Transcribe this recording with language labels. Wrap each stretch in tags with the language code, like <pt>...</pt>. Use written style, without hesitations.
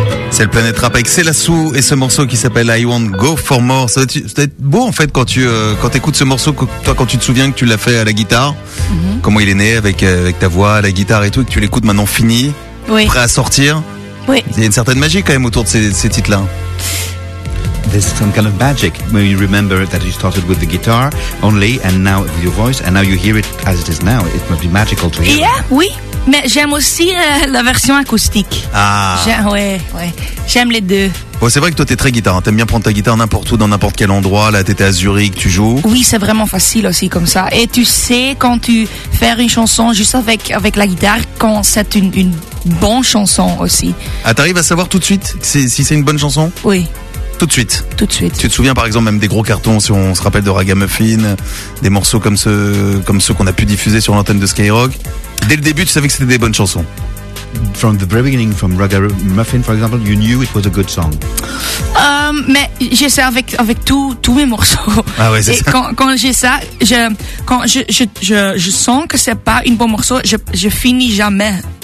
<fr>C'est le Planète Rap avec Selassou et ce morceau qui s'appelle I Won't Go For More. Ça doit être beau en fait quand tu quand t'écoutes ce morceau, toi quand tu te souviens que tu l'as fait à la guitare, mm-hmm. comment il est né avec ta voix à la guitare et tout, et que tu l'écoutes maintenant fini, oui. prêt à sortir. Oui. Il y a une certaine magie quand même autour de ces titres-là.</fr> <en>There's some kind of magic when you remember that you started with the guitar only and now with your voice and now you hear it as it is now. It must be magical to hear.</en> <fr>Yeah, oui. Mais j'aime aussi la version acoustique. Ah. J'aime les deux. Bon, c'est vrai que toi, t'es très guitare. T'aimes bien prendre ta guitare n'importe où, dans n'importe quel endroit. Là, t'étais à Zurich, tu joues. Oui, c'est vraiment facile aussi comme ça. Et tu sais, quand tu fais une chanson juste avec la guitare, quand c'est une bonne chanson aussi. Ah, t'arrives à savoir tout de suite si c'est une bonne chanson? Oui. Tout de suite. Tout de suite. Tu te souviens par exemple même des gros cartons, si on se rappelle de Ragamuffin, des morceaux comme ceux qu'on a pu diffuser sur l'antenne de Skyrock. Dès le début, tu savais que c'était des bonnes chansons.</fr> <en>From the very beginning, from Ragamuffin, for example, you knew it was a good song.</en> <fr>Mais j'ai ça avec tous mes morceaux. Ah ouais, c'est et ça. Quand j'ai ça, quand je sens que c'est pas un bon morceau, je finis jamais.</fr>